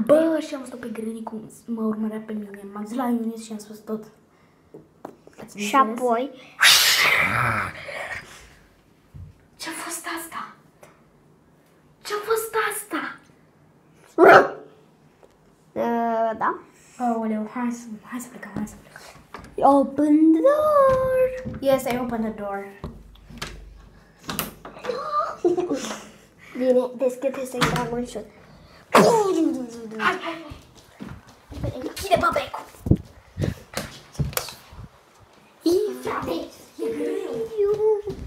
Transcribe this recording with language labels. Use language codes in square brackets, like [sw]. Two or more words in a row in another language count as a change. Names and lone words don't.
[ro] Bă, și am stat pe Granny cum mă urmărea pe mine. M-am zis la Ionis și am spus tot. Și apoi... Ce-a fost asta? Ce-a fost asta? Da. Aoleu, hai să plecăm, [en] Open the door. Yes, I opened the door. [ro] Bine, deschide să-i trag un șut. Hai. Închide băbecul. Frate, e greu.